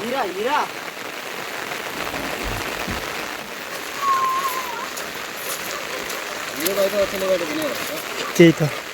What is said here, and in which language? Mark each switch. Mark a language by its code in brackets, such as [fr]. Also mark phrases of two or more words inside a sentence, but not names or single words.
[hi] 이라 이라. ये भाई तो अच्छा लगा तो बनेगा [ne] त्यही त